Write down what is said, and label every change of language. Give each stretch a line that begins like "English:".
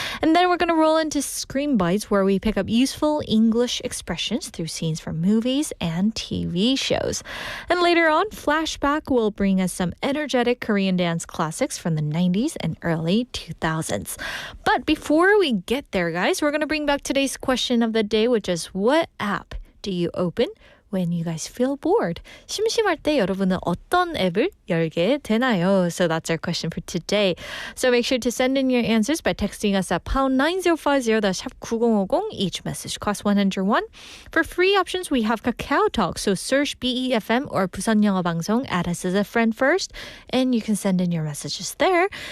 English: And then we're going to roll into Screen Bites, where we pick up useful English expressions through scenes from movies and TV shows. And later on, Flashback will bring us some energetic Korean dance classics from the 90s and early 2000s. But before we get there, guys, we're going to bring back today's question of the day, which is, what app do you open when you guys feel bored?
Korean: 심심할 때 여러분은 어떤 앱을 열게 되나요?
English: So that's our question for today. So make sure to send in your answers by texting us at pound 9050, that's 샵 9050. Each message costs 101. For free options, we have Kakao Talk. So search BEFM or 부산영어방송, add us as a friend first, and you can send in your messages there.